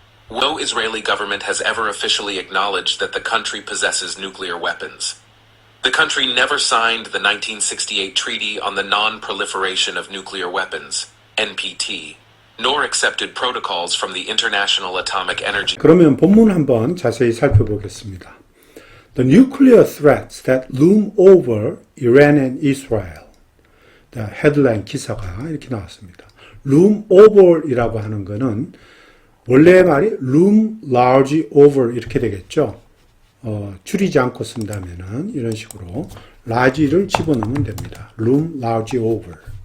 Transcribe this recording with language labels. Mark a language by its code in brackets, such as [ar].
[en] No Israeli government has ever officially acknowledged that the country possesses nuclear weapons. The country never signed the 1968 Treaty on the Non-Proliferation of Nuclear Weapons, NPT, nor accepted protocols from the International Atomic Energy. [ko] 그러면 본문 한번 자세히 살펴보겠습니다. [en] The nuclear threats that loom over Iran and Israel. [ko] 헤드라인 기사가 이렇게 나왔습니다. [en] loom over [ko] 이라고 하는 거는 원래 말이 [en] loom large over [ko] 이렇게 되겠죠. 줄이지 않고 쓴다면은 이런 식으로 large를 집어넣으면 됩니다. [en] loom large over.